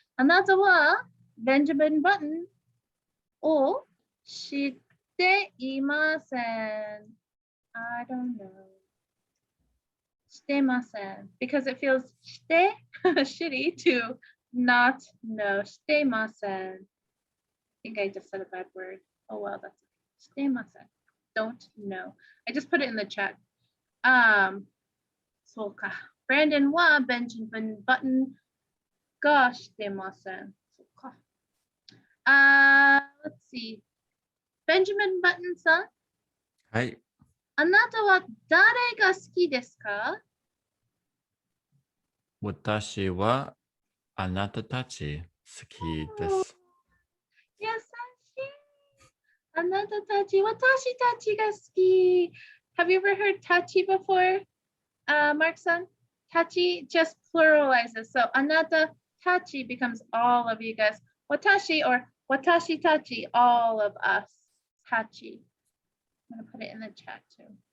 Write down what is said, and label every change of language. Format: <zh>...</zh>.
<ja>あなたはベンジャミン・バトンを知っていません。</ja> <en>I don't know.</en> <ja>してません。</ja> <en>Because it feels して shitty to not know.</en> <ja>してません。</ja> <en>I think I just said a bad word. Oh, well, that's shitemasen. Don't know. I just put it in the chat. So Brandon wa Benjamin Button. Gosh, shitemasen. Let's see.</en> <ja>Benjamin Button さん、はい。あなたは誰が好きですか？私はあなたたち好きです。優しい。あなたたち、私たちが好き。</ja> <en>Have you ever heard tachi before, Mark-san? Tachi just pluralizes. So, あなたたち becomes all of you guys. Watashi or watashi tachi, all of us. Tachi. I'm going to put it in the chat too.</en>